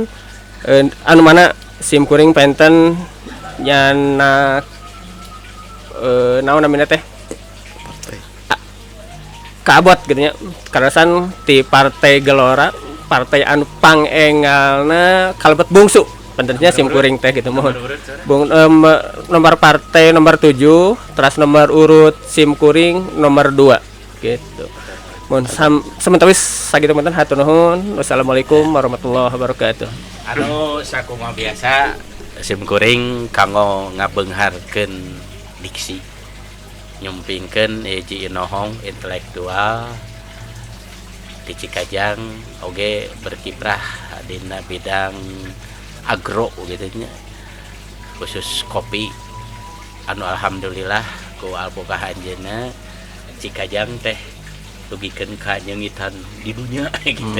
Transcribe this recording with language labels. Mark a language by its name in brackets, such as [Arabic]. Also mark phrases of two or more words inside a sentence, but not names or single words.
[Sundanese] Anu mana sim kuring penten nyana naon namina teh kaabot gitu nya karasan ti Partai Gelora, partai anu pangengalna kalebet bungsu pentennya sim kuring teh gitu mohon nomor partai nomor 7 terus nomor urut sim kuring nomor 2 gitu. Mohon sementawis sakitu menten hatur nuhun. [Arabic] والسلام عليكم ورحمة الله وبركاته. [Sundanese] Anu sakumaha biasa sim kuring kanggo ngabeungharkeun diksi nyumpingkeun hiji inohong intelektual di Cikajang oge berkiprah dina bidang agro gitu nya khusus kopi anu alhamdulillah ku alboga anjeunna Cikajang teh dugikeun ka nyeungitan di dunia gitu.